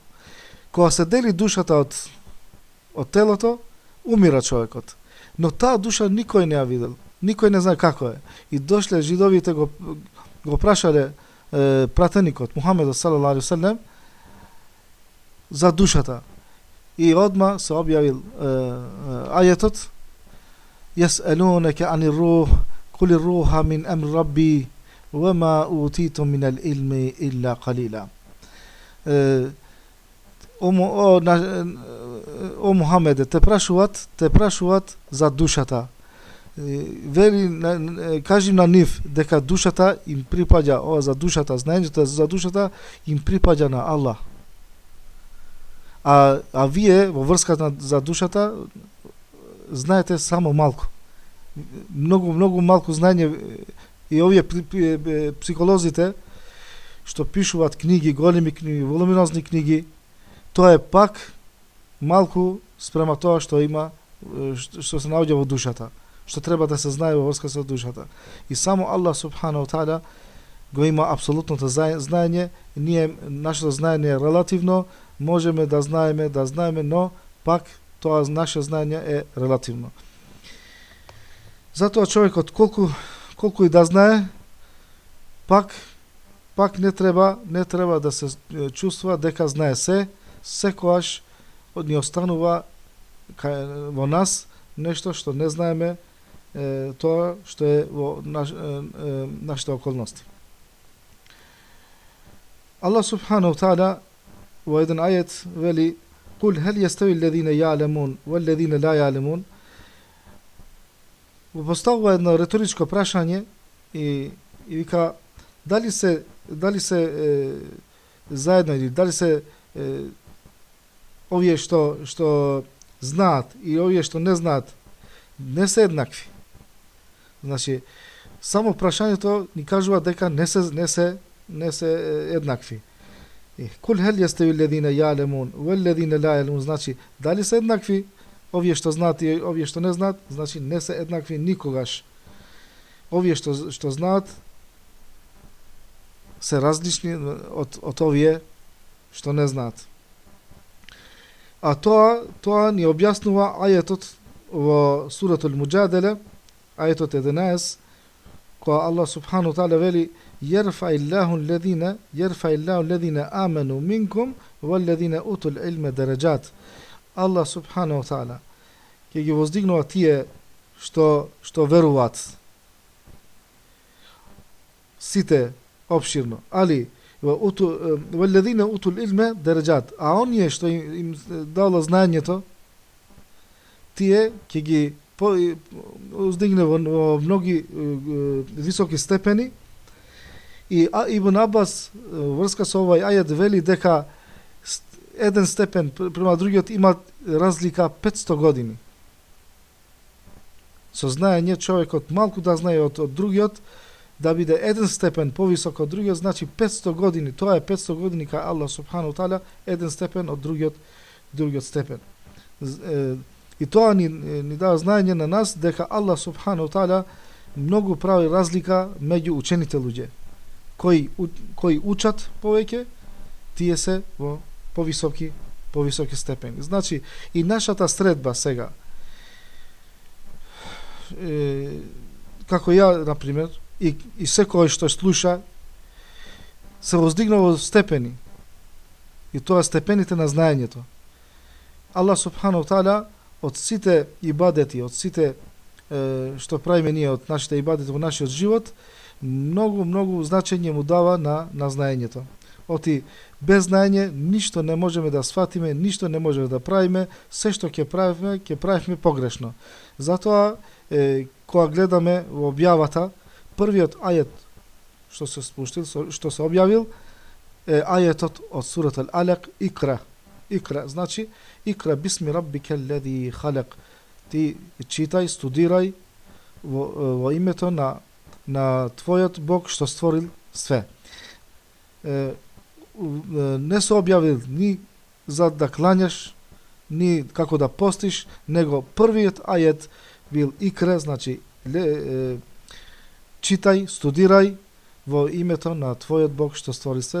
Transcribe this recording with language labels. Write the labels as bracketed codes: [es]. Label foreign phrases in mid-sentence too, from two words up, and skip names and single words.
[mk] Кога се дели душата од телото, умира човекот. Но таа душа никој не ја видел. Никој не знае како е. И дошле жидовите го прашале пратеникот Мухамед [ar] صلى الله عليه وسلم [mk] за душата. И одма се објавил ајетот: [ar] "يسألونك عن الروح قل الروح من أمر ربي وما أوتيتم من العلم إلا قليلا." [mk] О Мухамеде, те прашуваат за душата. Вели, кажи на нив дека душата им припаѓа, за душата, знаењето за душата им припаѓа на Аллах. А вие во врската за душата знаете само малку. Многу малку знаење. И овие психолозите што пишуваат книги, големи книги, волуминозни книги, тоа е пак малку спрема тоа што што се наоѓа во душата, што треба да се знае во врска со душата. И само Аллах [ar] سبحانه تعالى [mk] го има апсолутното знаење. Ние, нашето знаење е релативно, можеме да знаеме, но пак тоа наше знаење е релативно. Затоа човекот колку и да знае, пак не треба да се чувствува дека знае секогаш ни останува во нас нешто што не знаеме, тоа што е во нашите околности. [ar] Аллах سبحانه تعالى [mk] во еден ајет вели: [ar] "قل هل يستوي الذين يعلمون والذين لا يعلمون." [mk] Поставува едно реторичко прашање и вика: дали се заедно или дали се овие што знаат и овие што не знаат не се еднакви. Значи, само прашањето ни кажува дека не се еднакви. [ar] قل هل يستوي الذين يعلمون والذين لا يعلمون, [mk] значи дали се еднакви овие што знаат и овие што не знаат, значи не се еднакви никогаш. овие што знаат се различни од овие што не знаат. А тоа ни објаснува ајетот во суратул Муџадела, ајетот 11, која Аллах [ar] سبحانه تعالى [mk] вели [ar] يرفع الله الذين آمنوا منكم والذين أوتوا العلم درجات. [mk] Allah [ar] سبحانه وتعالى [mk] ќе ги воздигнува тие што веруваат. Сите обширно. [ar] Али والذين أوتوا العلم درجات. [mk] А оние што им дало знаењето, тие ќе ги воздигне во многи високи степени. И Ибн Абас врска со овој ајет вели дека еден степен према другиот има разлика 500 години. Со знаење човекот малку да знае од другиот, да биде еден степен повисок од другиот, значи 500 години. Тоа е 500 години кај Аллах [ar] سبحانه تعالى, [mk] еден степен од другиот степен. И тоа ни дава знаење на нас дека Аллах [ar] سبحانه تعالى [mk] многу прави разлика меѓу учените луѓе. Кои учат повеќе, тие се во повисоки степени. Значи, и нашата средба сега, како ја, например, и секој што слуша, се воздигнува во степени. И тоа степените на знаењето. Аллах [ar] سبحانه تعالى [mk] од сите ибадети, од сите што правиме ние од нашите ибадети во нашиот живот, многу значење му дава на знаењето. Оти без знаење ништо не можеме да сватиме, ништо не можеме да правиме, се што ќе правиме погрешно. Затоа кога гледаме во објавата, првиот ајет што се спуштил, што се објавил, е ајетот од сурат Ал-Алaq, Икра, значи [ar] اقرأ باسم ربك الذي خلق. [mk] Ти читај, студирај во името на твојот Бог што створил све. Не се објавил ни за да клањаш, ни како да постиш, него првиот ајет бил Икра, значи читај, студирај во името на твојот Бог што створи све.